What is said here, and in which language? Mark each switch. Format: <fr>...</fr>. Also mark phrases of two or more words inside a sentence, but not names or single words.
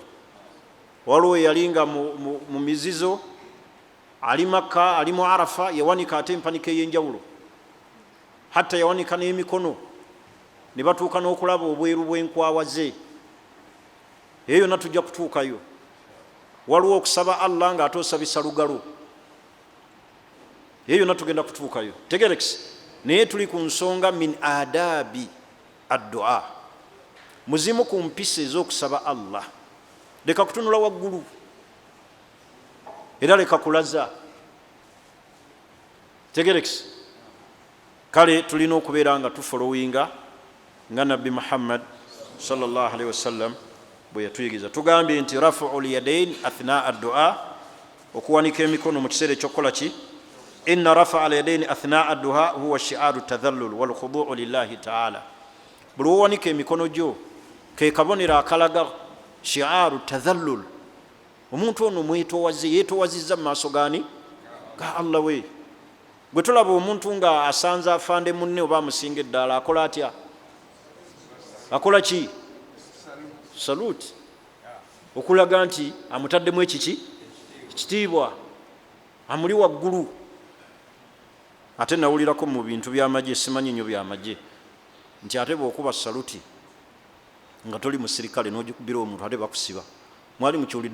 <lg>Waliwo yalinga mu mizizo, ali Makka, ali mu Arafa, yawanika ate empanika ey'enjawulo, hatta yawanika n'emikono ne batuuka n'okulaba obweru bw'enkwawa ze. Eyo yonna tujja kutuukayo. Waliwo okusaba Allah nga ate osabisa lugalo, eyo yonna tugenda kutuukayo. Tegerekisi naye tuli ku nsonga</lg> <ar>من آداب الدعاء,</ar> <lg>muzimu ku mpisa ez'okusaba Allah. Leka kutunula waggulu era leka kulaza. Tegerekisi kale tulina okubeera nga tufolowinga nga nabbi Muhammad</lg> <ar>صلى الله عليه وسلم</ar> <lg>bwe yatuyigiriza. Tugambye nti</lg> <ar>رفع اليدين أثناء الدعاء,</ar> <lg>okuwanika emikono mu kiseera ekyokukola ki.</lg> <ar>إن رفع اليدين أثناء الدعاء هو شعار التذلل والخضوع لله تعالى.</ar> <lg>Buli owanika emikono gyo ke kabonera akalaga</lg> <ar>شعار التذلل,</ar> <lg>omuntu ono mwetowaze, yeetowazizza mu maaso gani ga Allah we. Gwe tulaba omuntu nga asanze afande munne oba amusinga eddaala, akola atya? Akola ki? Saluti, okulaga nti amutaddemu ekiki ekitiibwa, amuli waggulu. Ate nawulirako mu bintu by'amagye, simanyi nnyo by'amagye, nti ate bw'okuba saluti nga toli musirikale n'ogikubira omuntu ate bakusiba.</lg>